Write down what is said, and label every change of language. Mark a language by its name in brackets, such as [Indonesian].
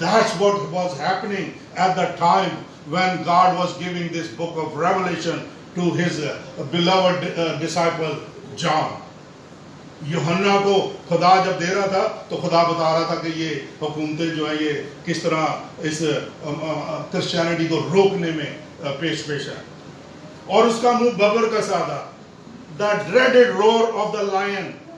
[English] That's what was happening at the time when God was giving this book of Revelation to his beloved disciple John. [Urdu] یوحنا کو خدا جب دے رہا تھا تو خدا بتا رہا تھا کہ یہ حکومتیں جو ہیں یہ کس طرح اس کرسچینٹی کو روکنے میں پیش ہیں. اور اس کا منہ ببر کا سا تھا. [English] The dreaded roar of the lion.